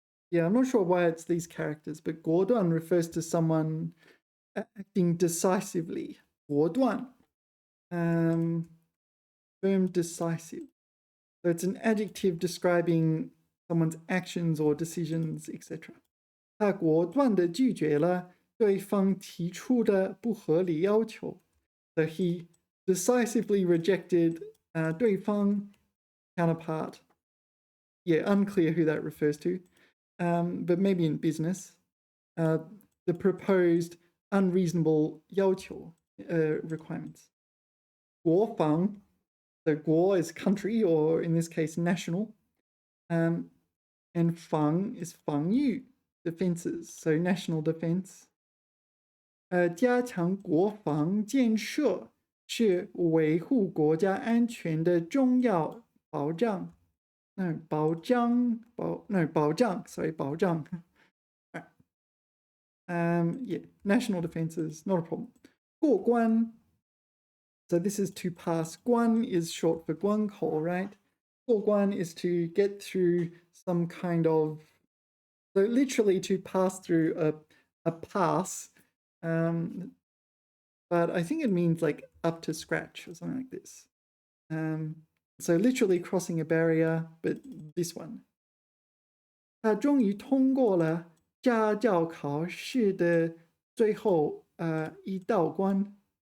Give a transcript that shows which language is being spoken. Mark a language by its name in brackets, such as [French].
[English] Yeah, I'm not sure why it's these characters, but 果断 refers to someone acting decisively. 果断.Firm, decisive. So it's an adjective describing someone's actions or decisions, etc. [Chinese] 他果断地拒绝了对方提出的不合理要求. [English] So he decisively rejected 对方 counterpart. Yeah, unclear who that refers to, but maybe in business. The proposed unreasonable 要求 requirements. 国防, so 国 is country, or in this case, national. And 防 is 防御, defenses, so national defense. [Chinese] 加强国防建设是维护国家安全的重要保障. [English] No, 保障, sorry, 保障. Yeah, national defenses, not a problem. 过关, so this is to pass. 关 is short for 关口, right? 过关 is to get through some kind of, so literally to pass through a pass, but I think it means like up to scratch or something like this. So literally crossing a barrier, but this one. [Chinese] 他终于通过了驾照考试的最后一道关.